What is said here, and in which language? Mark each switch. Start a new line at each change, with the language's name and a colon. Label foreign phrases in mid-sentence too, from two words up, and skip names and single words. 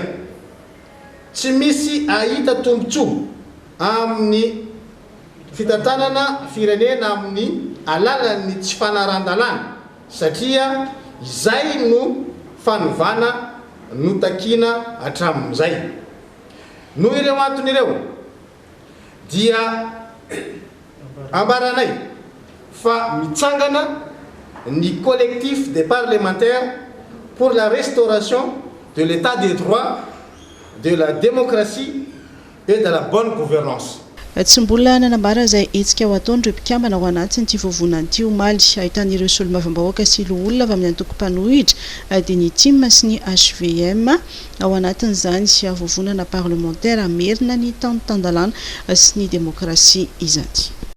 Malagasy: Tsy misy ahita tombontsoa amin'ny fitantanana firenena amin'ny alalan'ny tsy fanaran-dalàna satria izay no fanovana no takina hatramin'izay. Noho ireo antony ireo dia ambaranay fa mitsangana ny
French: collectif des parlementaires pour la restauration de l'état de droit, de la démocratie et de la bonne gouvernance.
Malagasy: Tsy mbola nanambara izay hetsika ao ataon'ireo mpikambana ao anatiny ity vovonana ity Omaly ahitan'ireo solombavambahoaka sy loolona avy amin'ny antoko-mpanohitra dia ny TIM sy ny HVM ao anatin'izany vovonana parlementaire amerina ny tanotandalàna sy ny demokrasia izany.